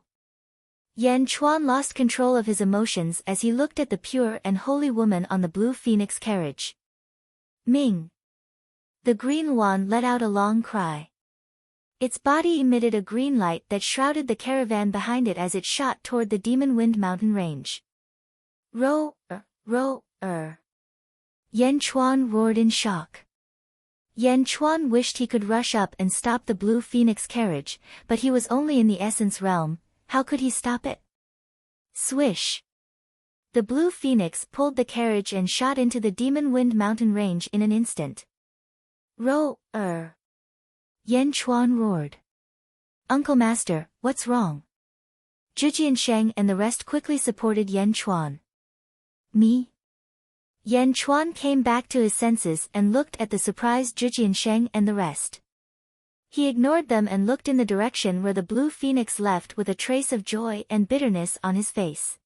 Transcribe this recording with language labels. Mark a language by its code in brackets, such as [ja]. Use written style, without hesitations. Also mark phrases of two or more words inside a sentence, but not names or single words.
[en] Yan Chuan lost control of his emotions as he looked at the pure and holy woman on the blue phoenix carriage. Ming. The green wand let out a long cry. Its body emitted a green light that shrouded the caravan behind it as it shot toward the Demon Wind mountain range. Ro-er. Yan Chuan roared in shock. Yan Chuan wished he could rush up and stop the blue phoenix carriage, but he was only in the essence realm. How could he stop it? Swish! The blue phoenix pulled the carriage and shot into the Demon Wind mountain range in an instant. Ro-er. Yan Chuan roared. "Uncle Master, what's wrong?" Zhu Jiansheng and the rest quickly supported Yan Chuan. "Me?" Yan Chuan came back to his senses and looked at the surprised Zhu Jiansheng and the rest. He ignored them and looked in the direction where the blue phoenix left with a trace of joy and bitterness on his face.